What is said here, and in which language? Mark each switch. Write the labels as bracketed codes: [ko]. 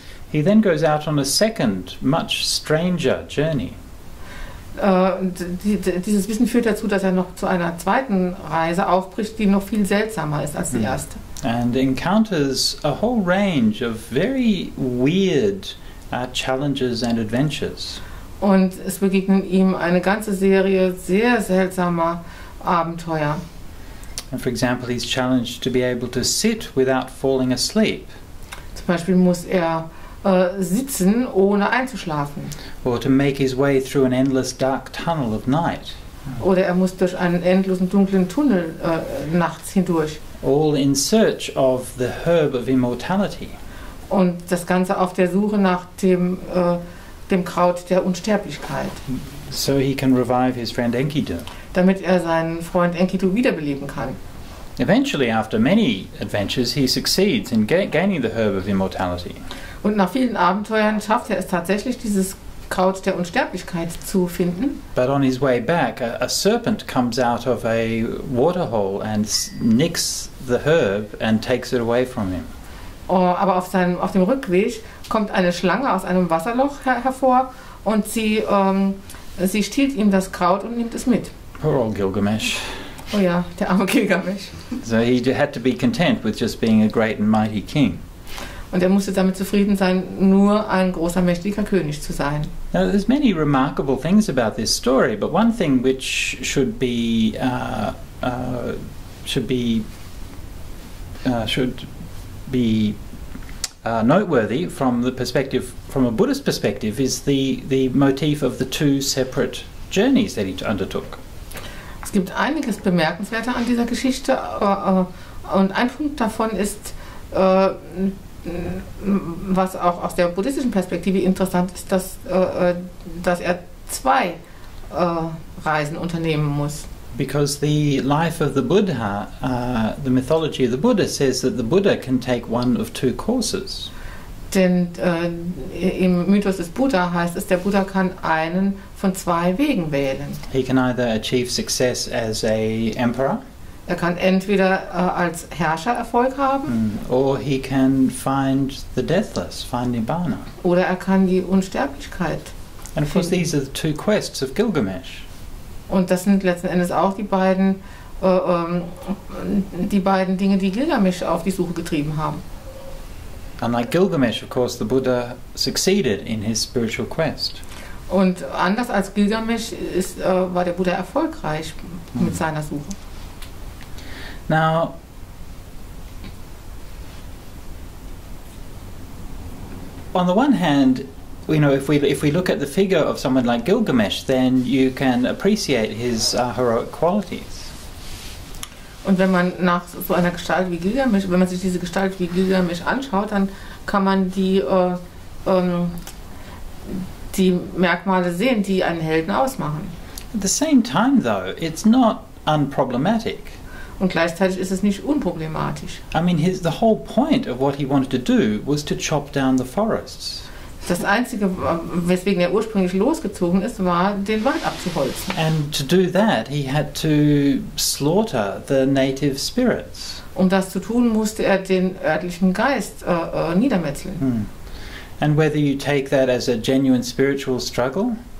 [en] He then goes out on a second, much stranger journey. [de] Dieses Wissen führt dazu, dass er noch zu einer zweiten Reise aufbricht, die noch viel seltsamer ist als die erste. [en] And encounters a whole range of very weird challenges and adventures. [de] Und es begegnen ihm eine ganze Serie sehr seltsamer Abenteuer. [en] And for example, he's challenged to be able to sit without falling asleep. [de] Zum Beispiel muss er sitzen, ohne einzuschlafen. [en] Or to make his way through an endless dark tunnel of night. [de] Oder er muss durch einen endlosen dunklen Tunnel nachts hindurch. [en] All in search of the herb of immortality. [de] Und das Ganze auf der Suche nach dem Kraut der Unsterblichkeit. [en] So he can revive his friend Enkidu. [de] Damit er seinen Freund Enkidu wiederbeleben kann. [en] Eventually, after many adventures, he succeeds in gaining the herb of immortality. [de] Und nach vielen Abenteuern schafft er es tatsächlich, dieses Kraut der Unsterblichkeit zu finden. [en] But on his way back, a serpent comes out of a waterhole and nicks the herb and takes it away from him. [de] Aber auf dem Rückweg kommt eine Schlange aus einem Wasserloch hervor und sie stiehlt ihm das Kraut und nimmt es mit. [en] Poor old Gilgamesh. [de] Oh ja, der arme Gilgamesh. [en] So he had to be content with just being a great and mighty king. [de] Und er musste damit zufrieden sein, nur ein großer, mächtiger König zu sein. [en] Now, there's many remarkable things about this story, but one thing which should be noteworthy from a Buddhist perspective, is the motif of the two separate journeys that he undertook. [de] Es gibt einiges Bemerkenswerter an dieser Geschichte, und ein Punkt davon ist, was auch aus der buddhistischen Perspektive interessant ist, dass er zwei Reisen unternehmen muss. [en] Because the life of the Buddha, the mythology of the Buddha says that the Buddha can take one of two courses. [de] Denn im Mythos des Buddha heißt es, der Buddha kann einen von zwei Wegen wählen. [en] He can either achieve success as a emperor. [de] Er kann entweder als Herrscher Erfolg haben, [en] or he can find the deathless, find Nibbana. [de] Oder er kann die Unsterblichkeit. [en] And of course these are the two quests of Gilgamesh. [de] Und das sind letzten Endes auch die beiden Dinge, die Gilgamesh auf die Suche getrieben haben. [en] Unlike Gilgamesh, of course, the Buddha succeeded in his spiritual quest. [de] Und anders als Gilgamesh war der Buddha erfolgreich mit seiner Suche. [en] Now, on the one hand, you know, if we look at the figure of someone like Gilgamesh, then you can appreciate his heroic qualities. [de] Und wenn man nach so einer Gestalt wie Gilgamesh, wenn man sich diese Gestalt wie Gilgamesh anschaut, dann kann man die Merkmale sehen, die einen Helden ausmachen. [en] At the same time, though, it's not unproblematic. [de] Und gleichzeitig ist es nicht unproblematisch. [en] I mean, the whole point of what he wanted to do was to chop down the forests. [de] Das Einzige, weswegen er ursprünglich losgezogen ist, war, den Wald abzuholzen. [en] And to do that, he had to slaughter the native spirits. [de] Um das zu tun, musste er den örtlichen Geist niedermetzeln. [en] And whether you take that as a genuine spiritual struggle,